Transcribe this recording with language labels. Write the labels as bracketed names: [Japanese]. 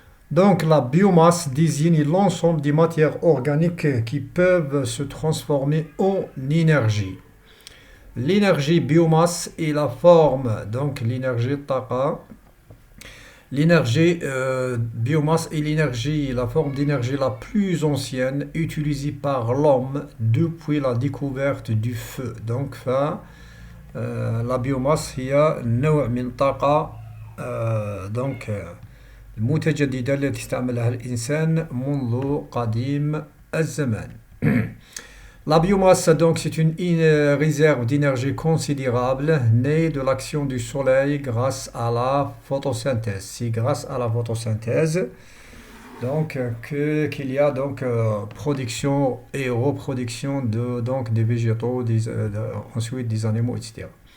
[French] Donc la biomasse désigne l'ensemble des matières organiques qui peuvent se transformer en énergie. L'énergie biomasse est la forme, donc l'énergie taqa. L'énergie biomasse est l'énergie, la forme d'énergie la plus ancienne utilisée par l'homme depuis la découverte du feu. Donc la biomasse [Arabic] هي نوع من الطاقة [French] donc [Arabic] المتجددة التي استعملها الإنسان منذ قديم الزمان. [French] La biomasse, donc, c'est une réserve d'énergie considérable née de l'action du soleil grâce à la photosynthèse. C'est grâce à la photosynthèse donc, qu'il y a donc, production et reproduction donc, des végétaux, ensuite des animaux, etc.